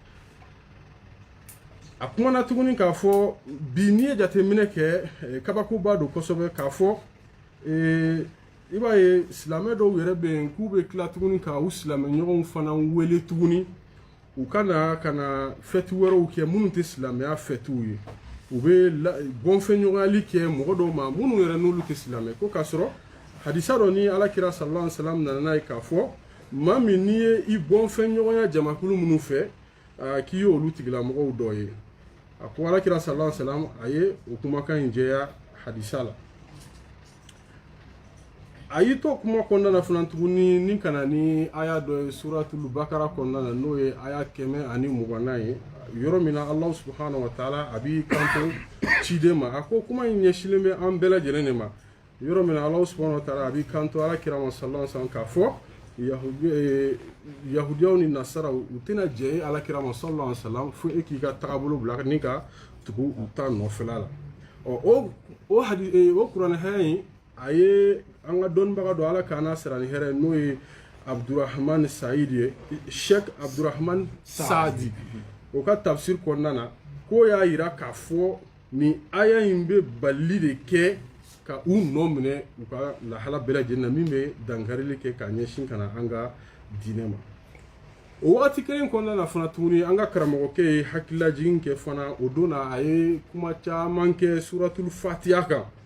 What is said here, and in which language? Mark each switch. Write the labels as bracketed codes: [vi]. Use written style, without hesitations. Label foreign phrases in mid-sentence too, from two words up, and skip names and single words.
[bm] a kumana tuguni k'a fɔ bi n'i ye jateminɛ kɛ kabakoba don kosɛbɛ k'a fɔ i b'a ye silamɛ dɔw yɛrɛ bɛ yen k'u bɛ tila tuguni ka u silamɛɲɔgɔnw fana wele tuguni u ka na fɛti wɛrɛw kɛ minnu tɛ silamɛya fɛtiw ye u bɛ bɔnfɛnɲɔgɔnyali kɛ mɔgɔ dɔw ma minnu yɛrɛ n'olu tɛ silamɛ ko k'a sɔrɔ hadisa dɔ ni Alakira [ar] صلى الله عليه وسلم [bm] nana n'a ye k'a fɔ maa min n'i ye i bɔnfɛnɲɔgɔnya jamakulu minnu fɛ k'i ye olu tigilamɔgɔw dɔ ye a ko Alakira [ar] صلى الله عليه وسلم [bm] a ye o kumakan in jɛya hadisa la a y'i to kuma kɔnɔna na fana tuguni ni ka na ni aya dɔ ye suratul bakara kɔnɔna na n'o ye aya 120 ye yɔrɔ min na Ala [ar] سبحانه وتعالى [bm] a b'i kanto ciden ma a ko kuma in ɲɛsilen bɛ an bɛɛ lajɛlen de ma yɔrɔ min na Ala [ar] سبحانه وتعالى [bm] a b'i kanto Alakira ma [ar] صلى الله عليه وسلم [bm] k'a fɔ yahudiyaw ni nasaraw u tɛna jɛ e Alakira ma [ar] صلى الله عليه وسلم [bm] fo e k'i ka tagabolo bila ni ka tugu u ta nɔfɛla la o kuranɛ hɛrɛ in a ye an ka dɔnnibaga dɔ Ala k'an n'a sira ni hɛrɛ n'o ye Abdurrahman Saïd Cheikh Abdurrahman Saadi o ka tafsir kɔnɔna na ko y'a yira k'a fɔ ni aya in bɛ bali de kɛ ka u nɔ minɛ u ka lahala bɛɛ lajɛlen na min bɛ dankarili kɛ ka ɲɛsin ka na an ka diinɛ ma o wagati kelen kɔnɔna na fana tuguni an ka karamɔgɔkɛ ye hakililajigin kɛ fana o don na a ye kuma caman kɛ suratul fatiha kan